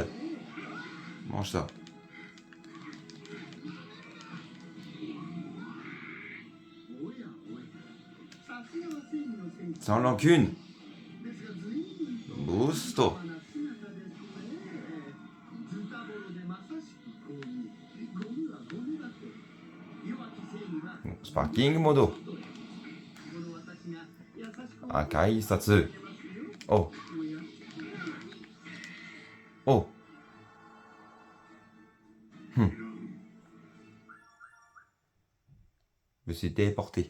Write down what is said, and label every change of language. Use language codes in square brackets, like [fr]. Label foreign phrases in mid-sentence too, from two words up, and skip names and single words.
[fr] Mange ça. Sans rancune. [ja] ブースト。スパーキングモード. 赤い札. Oh. Oh. [fr] Je me suis téléporté.